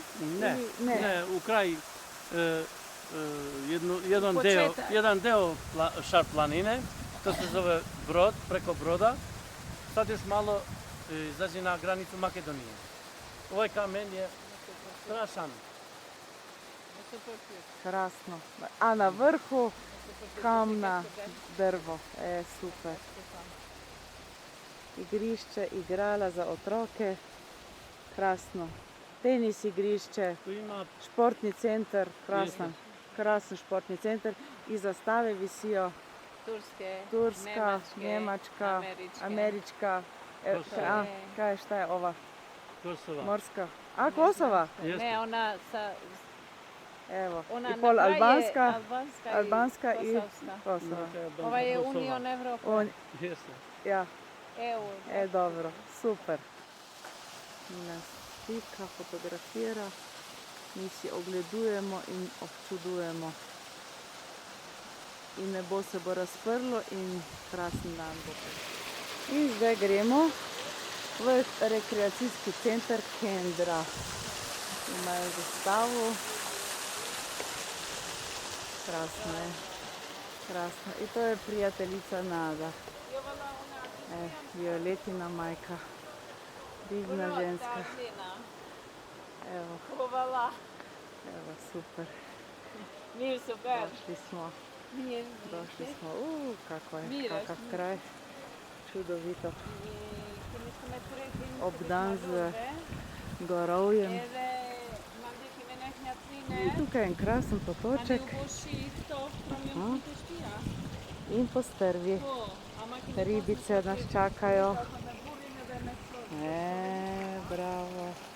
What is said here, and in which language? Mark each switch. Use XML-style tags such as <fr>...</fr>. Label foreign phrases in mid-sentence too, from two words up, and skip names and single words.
<sr>Ne, u kraj jedan deo Šar-planine, to se zove Brod, preko Broda. Sad još malo izađe na granicu Makedonije. Ovaj kamen je strašan.</sr> <sl>Krasno. A na vrhu kamna drvo. Super. Igrišče, igrala za otroke. Krasno. Tenis igrišče,</sl> <sr>Tu ima športni centar, krasan športni centar. I zastave visijo Turska, Njemačka, Američka. Šta je ova? Kosova. Morska. A, Kosova? Ne, ona sa... Evo. Ona I pol na kraju je albanska i kosovska. Kosova. Ova je Union Evropa. Jeste. Ja. EU. Dobro, super.</sr> <sl>Nas slika, fotografira, mi si ogledujemo in občudujemo. In nebo se bo razprlo in krasen dan bo. In zdaj gremo v rekreacijski center Kendra. Imajo zastavo. Krasno je. Krasno. In to je prijateljica Nada. Violetina majka. Divna ženska.</sl> <sr>Evo, super. Mir super. Došli smo. Kakav kraj.</sr> <sl>Čudovito. Obdan z gorovjem. Tukaj je en krasen potoček. In postrvi. Ribice nas čakajo. Bravo.</sl>